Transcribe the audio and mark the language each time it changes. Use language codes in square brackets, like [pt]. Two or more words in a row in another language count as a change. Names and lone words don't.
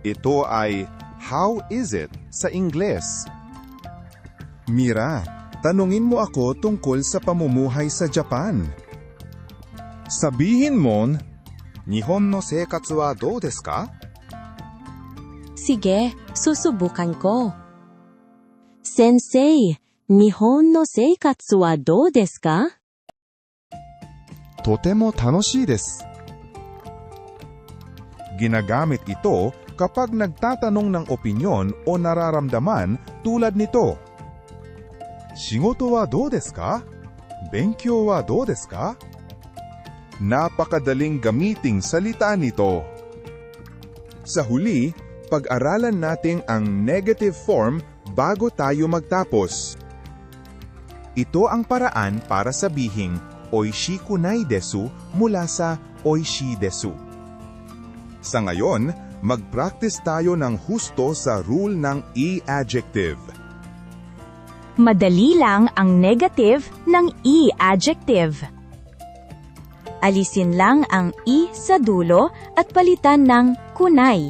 [tl] Ito ay [en] how is it [tl] sa Ingles. Mira, tanungin mo ako tungkol sa pamumuhay sa Japan. Sabihin mo, [ja] 日本の生活はどうですか? [tl] Sige, susubukan ko. [ja] 先生、日本の生活はどうですか? とても楽しいです. [tl] Ginagamit ito kapag nagtatanong ng opinyon o nararamdaman tulad nito. [ja] 仕事はどうですか？勉強はどうですか? [tl] Napakadaling gamiting salita nito. Sa huli, pag-aralan natin ang negative form bago tayo magtapos. Ito ang paraan para sabihing [ja] おいしくないです [tl] mula sa [ja] おいしです. [tl] Sa ngayon, mag-practice tayo ng husto sa rule ng e-adjective. Madali lang ang negative ng e-adjective. Alisin lang ang i sa dulo at palitan ng kunay.